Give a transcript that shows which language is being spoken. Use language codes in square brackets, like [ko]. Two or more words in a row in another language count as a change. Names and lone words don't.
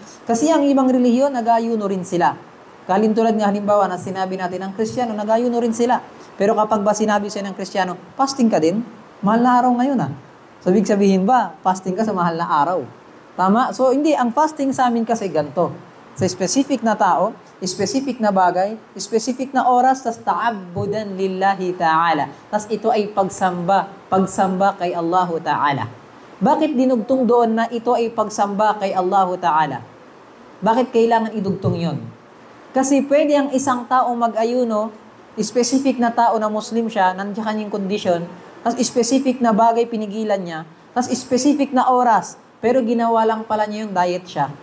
[tl] Kasi ang ibang relihiyon, nag-ayuno rin sila. Kalintulad nga halimbawa na sinabi natin ng Kristiyano, nag-ayuno rin sila. Pero kapag ba sinabi sa'yo ng Kristiyano, fasting ka din? Mahal na araw ngayon So, ibig sabihin ba, fasting ka sa mahal na araw? Tama? So, hindi. Ang fasting sa amin kasi ganito. Sa specific na tao, specific na bagay, specific na oras, tas [ar] تعبدا لله تعالى. [tl] Tas ito ay pagsamba kay Allahu Ta'ala. Bakit dinugtong doon na ito ay pagsamba kay Allahu Ta'ala? Bakit kailangan idugtong yon? Kasi pwede ang isang tao mag-ayuno, specific na tao na Muslim siya, nandiyan kanyang kondisyon, tas specific na bagay pinigilan niya, tas specific na oras, pero ginawa lang pala niya yung diet siya.